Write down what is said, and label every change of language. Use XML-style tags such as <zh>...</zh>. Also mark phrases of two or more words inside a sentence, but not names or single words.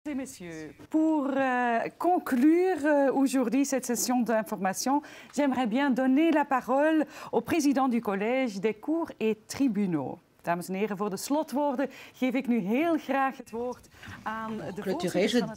<fr>Messieurs, pour conclure aujourd'hui cette session d'information, j'aimerais bien donner la parole au président du collège des cours et tribunaux.</fr> <nl>Dames en heren, voor de slotwoorden geef ik nu heel graag het woord aan de voorzitters van het college.</nl>